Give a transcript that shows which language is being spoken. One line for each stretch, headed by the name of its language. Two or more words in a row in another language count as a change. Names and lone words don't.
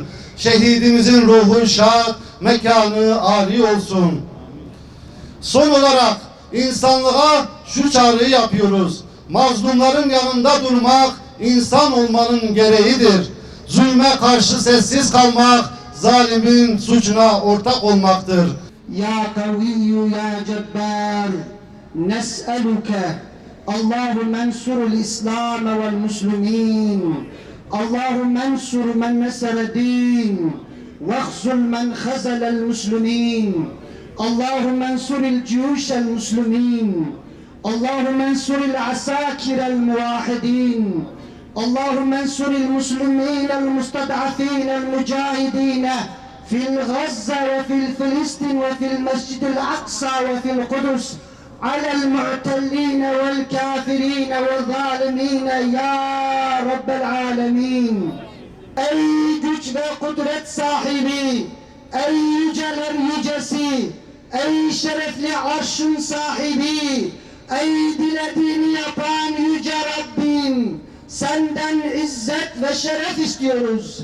Turkish: Şehidimizin ruhu şad, mekanı âli olsun. Son olarak insanlığa şu çağrıyı yapıyoruz. Mazlumların yanında durmak insan olmanın gereğidir. Zulme karşı sessiz kalmak zalimin suçuna ortak olmaktır.
Arabic: يا قوي يا جبار نسألك اللهم انصر الإسلام والمسلمين اللهم انصر من نصر الدين واخذل من خذل المسلمين اللهم انصر الجيوش المسلمين اللهم انصر العساكر الموحدين اللهم انصر المسلمين المستضعفين المجاهدين في غزة وفي فلسطين وفي المسجد الأقصى وفي القدس على المعتلين والكافرين والظالمين يا رب العالمين.
Turkish: Ey güç ve kudret sahibi, ey yüceler yücesi, ey şerefli arşın sahibi, ey dilediğini yapan yüce Rabbim, senden izzet ve şeref istiyoruz.